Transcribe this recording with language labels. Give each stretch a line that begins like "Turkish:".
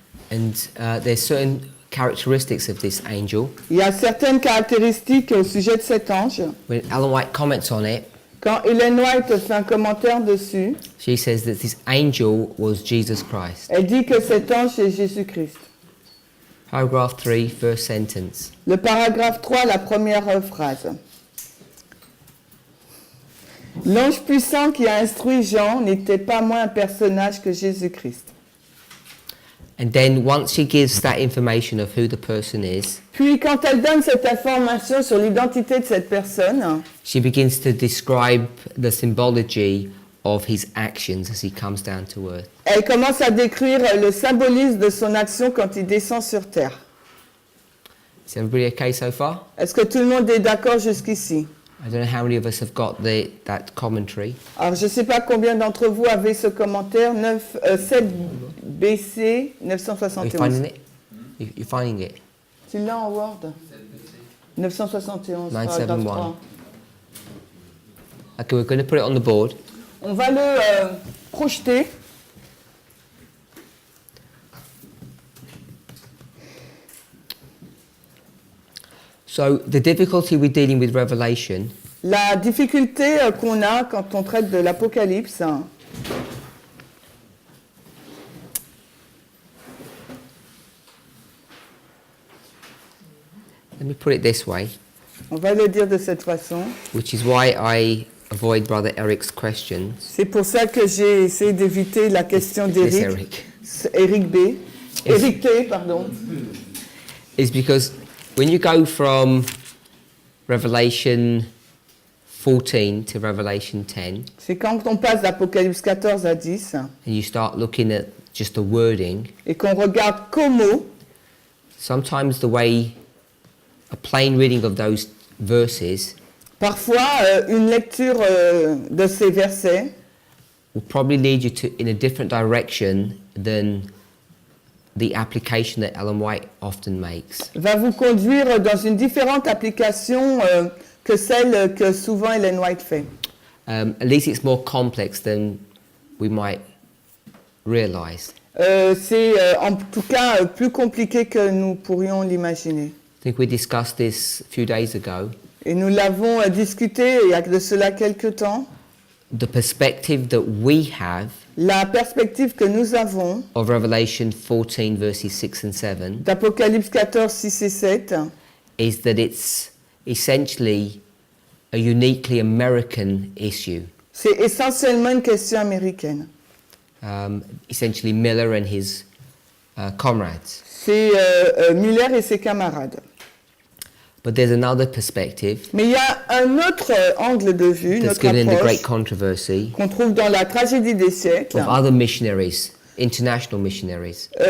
English: and there's certain characteristics of this angel.
French: Il y a certaines caractéristiques au sujet de cet ange.
English: When Ellen White comments on it,
French: Quand Ellen White fait un commentaire dessus,
English: she says that this angel was Jesus Christ.
French: elle dit que cet ange est Jésus-Christ.
English: Paragraph 3, first sentence.
French: Le paragraphe 3, la première phrase. L'ange puissant qui a instruit Jean n'était pas moins un personnage que Jésus-Christ.
English: And then once she gives that information of who the person is,
French: Puis quand elle donne cette information sur l'identité de cette personne,
English: she begins to describe the symbology of his actions as he comes down to earth.
French: elle commence à décrire le symbolisme de son action quand il descend sur terre.
English: Is everybody okay so far?
French: Est-ce que tout le monde est d'accord jusqu'ici?
English: I don't know how many of us have got that commentary.
French: Alors je ne sais pas combien d'entre vous avez ce commentaire, 7 BC
English: Are you 971. finding it? You're finding it?
French: Tu l'as en Word? 971. 971. paragraphe 3.
English: Okay, we're going to put it on the board.
French: On va le projeter.
English: So the difficulty with dealing with Revelation
French: La difficulté qu'on a quand on traite de l'Apocalypse,
English: let me put it this way.
French: On va le dire de cette façon.
English: which is why I avoid Brother Eric's questions.
French: C'est pour ça que j'ai essayé d'éviter la question
English: Yes,
French: d'Éric. Eric. Éric B. Éric T, pardon.
English: Is because when you go from Revelation 14 to Revelation 10,
French: C'est quand on passe d'Apocalypse 14 à 10
English: and you start looking at just the wording,
French: et qu'on regarde qu'aux mots,
English: sometimes the way a plain reading of those verses
French: parfois une lecture de ces versets
English: will probably lead you to in a different direction than the application that Ellen White often makes.
French: va vous conduire dans une différente application que celle que souvent Ellen White fait.
English: At least it's more complex than we might realize.
French: C'est en tout cas plus compliqué que nous pourrions l'imaginer.
English: I think we discussed this a few days ago.
French: Et nous l'avons discuté il y a de cela quelques temps.
English: The perspective that we have
French: La perspective que nous avons
English: of Revelation 14 verses 6 and 7
French: d'Apocalypse 14, 6 et 7,
English: is that it's essentially a uniquely American issue.
French: c'est essentiellement une question américaine.
English: Essentially Miller and his comrades.
French: C'est Miller et ses camarades.
English: But there's another perspective
French: Mais il y a un autre angle de vue, une
English: that's
French: autre
English: given in the great
French: approche
English: controversy
French: qu'on trouve dans la tragédie des siècles,
English: of other missionaries, international missionaries.